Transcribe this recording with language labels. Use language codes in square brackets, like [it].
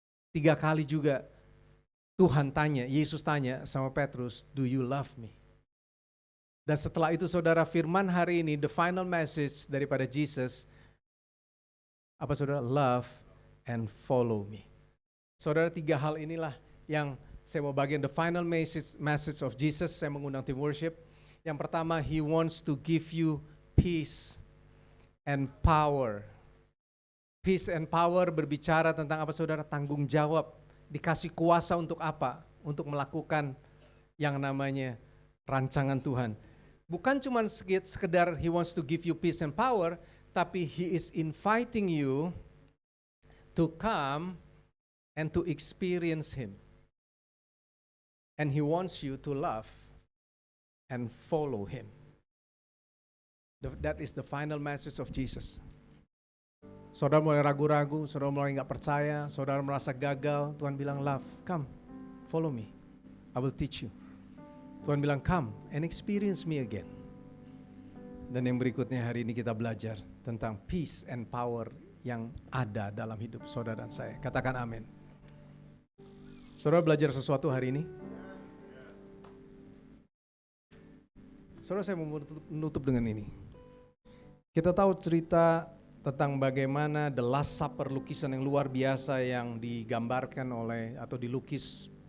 [id] 3 kali juga Tuhan tanya, Yesus tanya sama Petrus, [en] do you love me? [id] Dan setelah itu saudara, firman hari ini, [en] the final message [id] daripada Jesus, apa saudara? [en] Love and follow me. [id] Saudara, 3 hal inilah yang saya mau bagian [en] the final message of Jesus. [id] Saya mengundang tim worship. Yang pertama, [en] He wants to give you peace and power. Peace and power [id] berbicara tentang apa saudara? Tanggung jawab. Dikasih kuasa untuk apa? Untuk melakukan yang namanya rancangan Tuhan. Bukan cuma sekedar [en] He wants to give you peace and power, tapi He is inviting you to come and to experience Him. And He wants you to love and follow Him. That is the final message of Jesus. [id] Saudara mulai ragu-ragu, saudara mulai gak percaya, saudara merasa gagal, Tuhan bilang [en] love, come, follow me, I will teach you. [id] Tuhan bilang [en] come and experience me again. [id] Dan yang berikutnya hari ini kita belajar tentang [en] peace and power [id] yang ada dalam hidup saudara dan saya. Katakan amin. Saudara belajar sesuatu hari ini? Saudara, saya mau menutup dengan ini. Kita tahu cerita tentang bagaimana The Last Supper, lukisan yang luar biasa yang digambarkan oleh atau dilukis